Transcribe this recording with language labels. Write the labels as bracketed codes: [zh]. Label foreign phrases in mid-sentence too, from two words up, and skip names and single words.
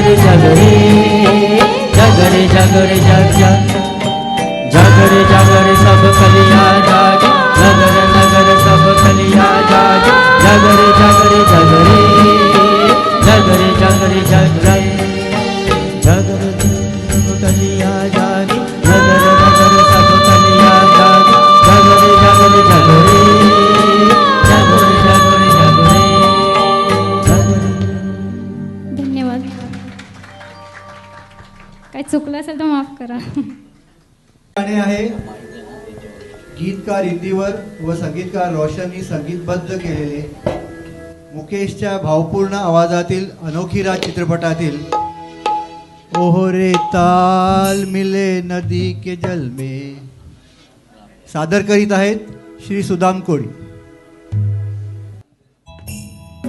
[hi] जागरे, जागर जागर जग जग, जागर जागर सब गलियां जागे, नगर नगर सब गलियां जागे, जागर जागर जागरे, जागर जागर जग जग, जागर सब गलियां जागे, नगर नगर सब गलियां जागे, जागर जागर जागरे, [mr] काय चुकलं असेल तर माफ करा. गाणे आहे गीतकार इंदीवर व संगीतकार रोशननी संगीतबद्ध केलेले मुकेशच्या भावपूर्ण आवाजातील अनोखी रात चित्रपटातील [hi] ओहो रे ताल मिले नदी के जल में [mr] सादर करीत आहेत श्री सुदाम कोळी.